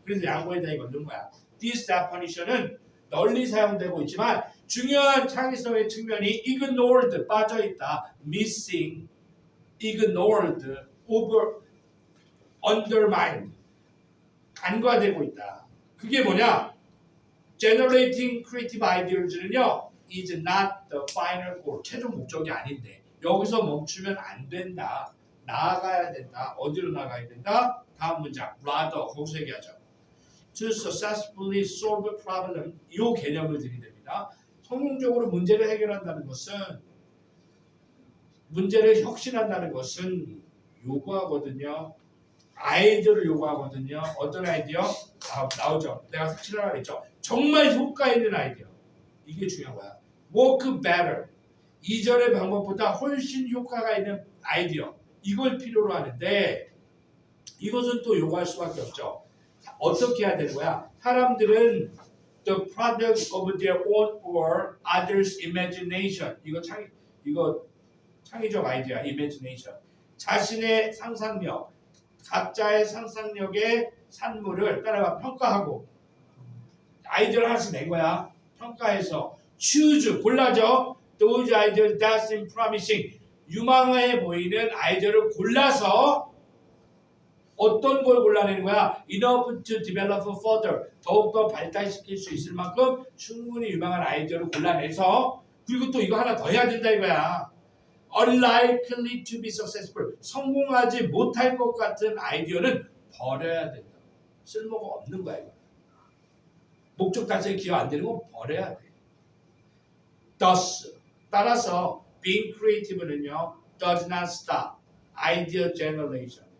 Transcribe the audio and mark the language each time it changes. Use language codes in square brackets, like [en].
[ko] 그래서 양보에다 이거 넣은 거야. [en] This definition [ko] 은 널리 사용되고 있지만 중요한 창의성의 측면이 ignored, 빠져있다, [en] missing, ignored, over, undermined, [ko] 간과되고 있다. 그게 뭐냐? [en] Generating creative ideas는요, is not the final goal, [ko] 최종 목적이 아닌데 여기서 멈추면 안 된다. 나아가야 된다. 어디로 나가야 된다? 다음 문장. rather, 거기서 얘기하죠. [en] To successfully solve a problem, [ko] 이 개념을 들이댑니다. 성공적으로 문제를 해결한다는 것은, 문제를 혁신한다는 것은 요구하거든요. 아이디어를 요구하거든요. 어떤 아이디어? 나오죠. 내가 색칠하라 그랬죠. 정말 효과 있는 아이디어. 이게 중요한 거야. [en] work better. [ko] 이전의 방법보다 훨씬 효과가 있는 아이디어. 이걸 필요로 하는데 이것은 또 요구할 수밖에 없죠. 어떻게 해야 되는 거야? 사람들은 [en] the product of their own or others' imagination. [ko] 이거 창의적 아이디어, imagination. 자신의 상상력, 각자의 상상력의 산물을 따라가 평가하고 아이디어를 하나씩 낸 거야. 평가해서 choose, 골라줘. [en] Those ideas that seem promising. [ko] 유망해 보이는 아이디어를 골라서 어떤 걸 골라내는 거야? [en] Enough to develop further. [ko] 더욱더 발달시킬 수 있을 만큼 충분히 유망한 아이디어를 골라내서 그리고 또 이거 하나 더 해야 된다 이거야. [en] Unlikely to be successful. [ko] 성공하지 못할 것 같은 아이디어는 버려야 된다. 쓸모가 없는 거야 이거. 목적 달성에 기여 안 되는 건 버려야 돼. Thus. 따라서 [en] being creative [ko] 는요. [en] does not stop. idea generation.